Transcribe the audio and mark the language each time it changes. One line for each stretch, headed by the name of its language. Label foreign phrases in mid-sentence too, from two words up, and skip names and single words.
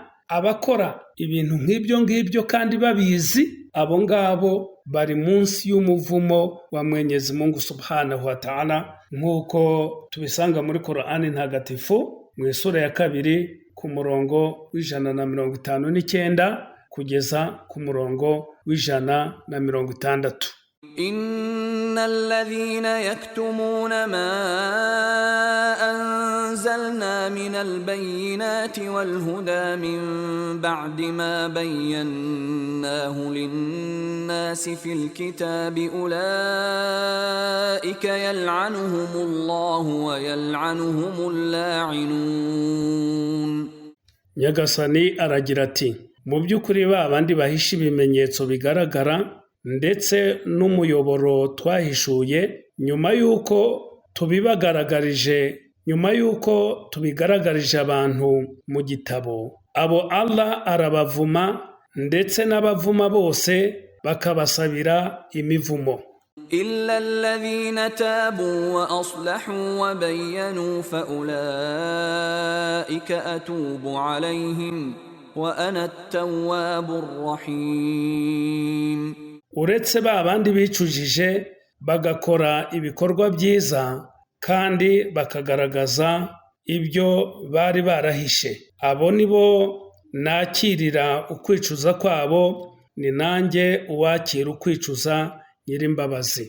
Kinyarwanda: Abakora ibintu nk'ibyo ngibyo kandi babizi, abo ngabo bari munsi y'umuvumo wa Mwenyezi Mungu
Arabic: سبحانه وتعالى,
Kinyarwanda: nk'uko tubisanga muri Qur'ani ntagatifu mu isura ya 2 ku murongo w'159 kugeza ku murongo w'160.
Arabic: إن الذين يكتمون ما أنزلنا من البينات والهدى من بعد ما بيناه للناس في الكتاب أولئك يلعنهم الله ويلعنهم اللاعنون.
Kinyarwanda: Nyagasani aragira ati mu by'ukuri babandi bahisha ibimenyetso bigaragara ndetse n'umuyoboro twahishuye nyuma y'uko tubigaragarije abantu mu gitabo, abo Allah arabavuma ndetse n'abavuma bose bakabasabira imivumo.
Arabic: إلا الذين تابوا وأصلحوا وبينوا فأولئك أتوب عليهم وأنا التواب الرحيم.
Kinyarwanda: uretse babandi bicujije bagakora ibikorwa byiza kandi bakagaragaza ibyo bari barahishe, abo nibo nakirira ukwicuza kwabo, ni nanjye uwakira ukwicuza Nyirimbabazi.